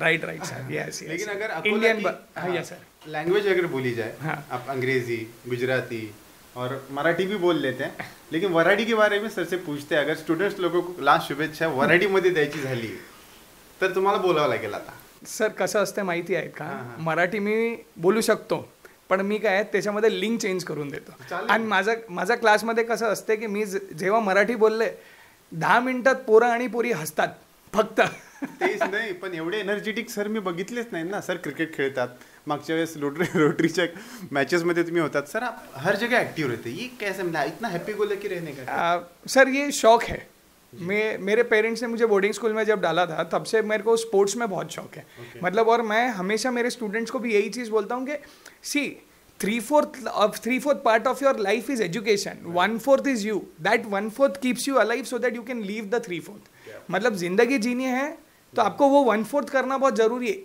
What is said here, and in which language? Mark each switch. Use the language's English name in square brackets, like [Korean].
[English] Right sir, yes. [Hindi] लेकिन अगर [English] Indian, हाँ yes sir, [Hindi] लैंग्वेज अगर बोली जाए, हाँ, आप अंग्रेजी, गुजराती और मराठी भी बोल लेते हैं, लेकिन वराठी के बारे में सर से पूछते हैं। [Marathi] अगर स्टुडंट्स लोगों को लास्ट शुभेच्छा वराठीमध्ये द्यायची झाली तर तुम्हाला बोलावं लागेल आता. सर कसं असतं माहिती आहे का, मराठी मी बोलू शकतो पण मी काय त्याच्यामध्ये लिंक चेंज करून देतो. आणि माझा क्लासमध्ये कसं असते की मी जेव्हा मराठी बोलले 10 मिनिटात पोरं आणि पोरी हसतात फक्त. तेच नाही, पण एवढे एनर्जेटिक सर मी बघितलेच नाही ना. सर क्रिकेट खेळतात, मागच्या वेळेस रोटरीच्या मॅचेसमध्ये तुम्ही होतात सर, [Hindi] आप हर जगह एक्टिव रहते, ये कैसे मतलब इतना हैप्पी गो लकी रहने का? सर ये शौक है. मेरे पेरेंट्स ने मुझे बोर्डिंग स्कूल में जब डाला था तब से मेरे को स्पोर्ट्स में बहुत शौक है. मतलब और मैं हमेशा मेरे स्टूडेंट्स को भी यही चीज़ बोलता हूँ कि [English] See 3/4 part of your life is education, 1/4 is you. That 1/4 keeps you alive so that you can live the 3/4. [Hindi] मतलब जिंदगी जीनी है तो आपको वो 1/4 करना बहुत जरूरी है.